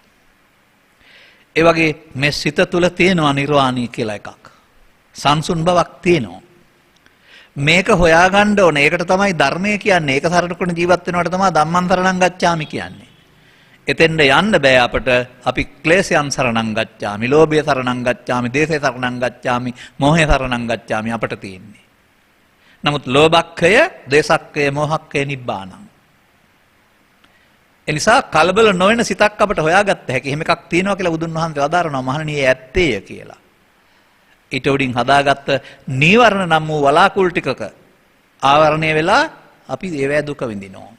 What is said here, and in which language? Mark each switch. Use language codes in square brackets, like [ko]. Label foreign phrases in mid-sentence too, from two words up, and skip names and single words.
[si] ඒ වගේ මේ සිත තුළ තියෙනවා නිර්වාණය කියලා එකක්. සංසුන් බවක් තියෙනවා. මේක හොයාගන්න ඕන. ඒකට තමයි ධර්මය කියන්නේ. ඒක සරණ කරන ජීවත් වෙනවට තමයි [pi] ධම්මං සරණං ගච්ඡාමි [si] කියන්නේ. එතෙන්ද යන්න බෑ අපට. අපි ක්ලේශයන් [pi] සරණං ගච්ඡාමි, [si] ලෝභය [pi] සරණං ගච්ඡාමි, [si] දේශය [pi] සරණං ගච්ඡාමි, [si] මෝහය [pi] සරණං ගච්ඡාමි [si] අපට තියෙන්නේ. [pi] නමුත් ලෝභක්ඛය, දේශක්ඛය, මෝහක්ඛය නිබ්බානං. [si] එනිසා කලබල නොවන සිතක් අපට හොයාගත්ත හැකි. එහෙම එකක් තියෙනවා කියලා බුදුන් වහන්සේ වදාරනවා මහණෙනි ඒ ඇත්තේය කියලා. ඊට උඩින් හදාගත්ත නීවරණ නම් වූ වලාකුළු ටිකක ආවරණය වෙලා අපි ඒවැ දුක විඳිනවා.